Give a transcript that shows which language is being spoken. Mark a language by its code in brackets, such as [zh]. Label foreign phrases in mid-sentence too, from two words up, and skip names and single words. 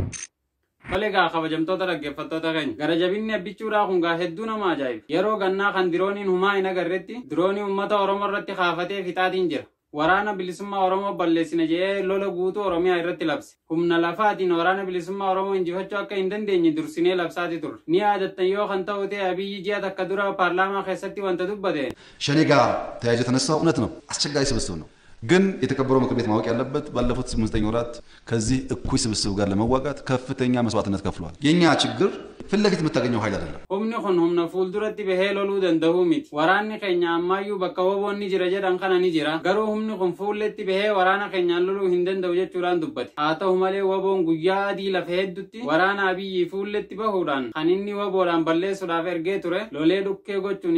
[om] Koleegaa kabajamtoota dhaggeeffattoota keenya gara jabinni abbichuudhaa kun gaa hedduu nama ajaa'iba yeroo gannaa kan dirooniin humaa hin agarretti diroonii uummata Oromoo irratti kaafatee fixaatiin jira waraana bilisummaa Oromoo balleessina jedhee lola guutuu Oromiyaa irratti labse humna lafaatiin waraana bilisummaa Oromoo injifachuu akka hin dandeenye dursinee labsaati turre ni yaadattan yoo kan ta'u ta'e Abiyyi ji'a takka dura paarlaamaa keessatti wanta dubbate [am] ሸኔ ጋር ተያይዞ የተነሳው እውነት ነው አስቸጋሪ ስብስብ ነው ግን የተከበረው ምክር ቤት ማወቅ ያለበት ባለፉት 8 ወራት ከዚህ እኩይ ስብስብ ጋር ለመዋጋት ከፍተኛ መስዋዕትነት ከፍሏል የኛ ችግር ፍለገት የምታገኘው ኃይል አይደለም [om] humni kun humna fuulduratti bahee loluu danda'u miti waraanni keenya ammayyuu bakka woboonni jira jedhan kana ni jira garuu humni kun fuulletti bahee waraana keenyaan loluu hin danda'u jechuudhaan dubbate haa ta'u malee woboon guyyaa adii lafa heddutti waraana Abiyyi fuulletti bahuudhaan kan inni woboodhaan balleessuudhaaf ergee ture lolee dhukkee gochuun